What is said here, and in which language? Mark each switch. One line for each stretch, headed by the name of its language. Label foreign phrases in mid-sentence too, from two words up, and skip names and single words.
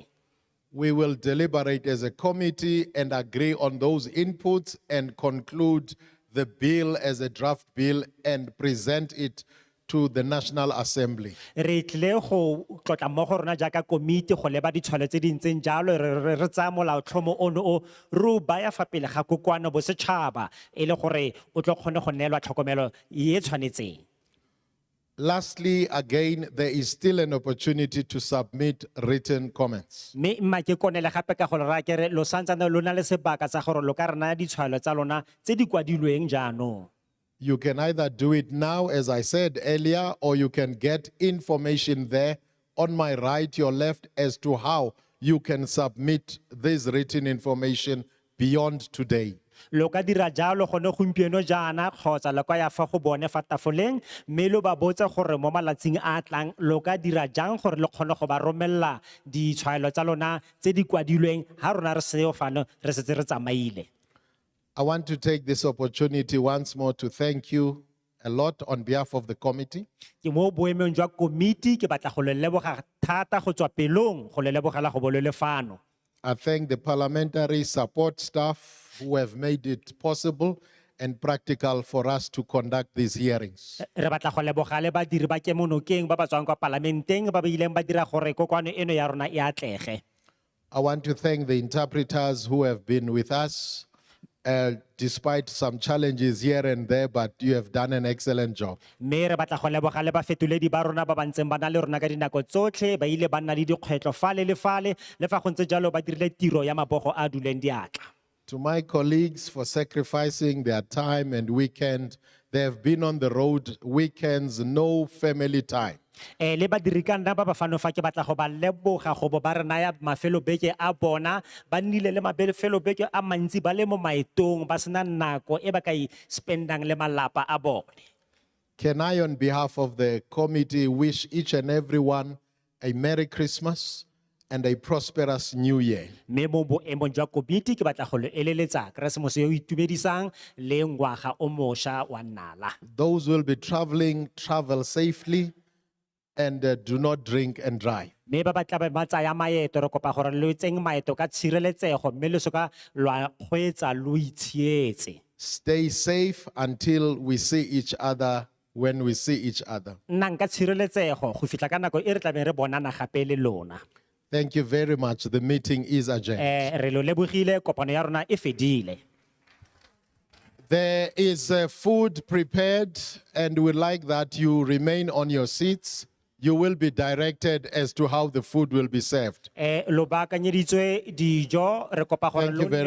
English: We will deliberate as a committee and agree on those inputs and conclude the bill as a draft bill and present it to the National Assembly.
Tswana: Re tlile go tlotla mo go rona jaaka komiti go leba ditshwalo tse di ntseng jalo re tsaya molaotlhomo ono o re o baya fa pele ga kokoano bosetšhaba e le gore o tlo kgone go neelwa tlhokomelo e tshwanetseng.
English: Lastly, again, there is still an opportunity to submit written comments.
Tswana: Me mma ke konele gape ka gore ra kere lo santsane lo na le sebaka sa gore lo ka re naya ditshwalo tsa lona tse di kwadilweng jaanong.
English: You can either do it now, as I said earlier, or you can get information there on my right, your left, as to how you can submit this written information beyond today.
Tswana: Lo ka dira jalo gone gompieno jaana kgotsa lo ka ya fa go bone fa tafoleng mme lo ba botsa gore mo malatsing a tlang lo ka dira jang gore le kgone go ba romella ditshwaelo tsa lona tse di kwadilweng ha rona re seo fano re setse re tsamaile.
English: I want to take this opportunity once more to thank you a lot on behalf of the committee.
Tswana: Ke mo boemong jwa komiti ke batla go le leboga thata go tswa pelong go le lebogela go bolele fano.
English: I thank the parliamentary support staff who have made it possible and practical for us to conduct these hearings.
Tswana: Re batla go leboga le badiri ba ke monokeng ba ba tswang kwa parlamenteng ba ba ileng ba dira gore kokoano eno ya rona e atlege.
English: I want to thank the interpreters who have been with us despite some challenges here and there, but you have done an excellent job.
Tswana: Me re batla go leboga le bafetoledi ba rona ba ba ntseng ba na le rona ka dinako tsotlhe ba ile ba nna le dikgwetlho fale le fale le fa go ntse jalo ba dirile tiro ya mabogo a duleng diatla.
English: To my colleagues for sacrificing their time and weekend, they have been on the road weekends, no family time.
Tswana: Le badiri ka nna ba ba fano fa ke batla go ba leboga go bo ba re naya mafelo beke a bona ba nnile le mafelo beke a mantsi ba le mo maetong ba sena nako e ba ka I spendang le malapa a bone.
English: Can I, on behalf of the committee, wish each and everyone a Merry Christmas and a prosperous New Year.
Tswana: Me mo boemong jwa komiti ke batla go le eleletsa Keresemose yo itumedisang le ngwaga o mošwa wa nnala.
English: Those who will be traveling, travel safely and do not drink and drive.
Tswana: Me ba batla ba tsaya maeto re kopa gore le tseng maeto ka tshireletsego mme le soka lwa kgweetsa lo itshietse.
English: Stay safe until we see each other when we see each other.
Tswana: Nna nka tshireletsego go fitla ka nako e re tla be re bonana gape le lona.
English: Thank you very much. The meeting is adjourned.
Tswana: Re lo lebogile kopano ya rona e fedile.
English: There is food prepared and we'd like that you remain on your seats. You will be directed as to how the food will be served.
Tswana: Lo baakanyeditswe dijo re kopa gore
English: Thank you
Tswana: lo
English: very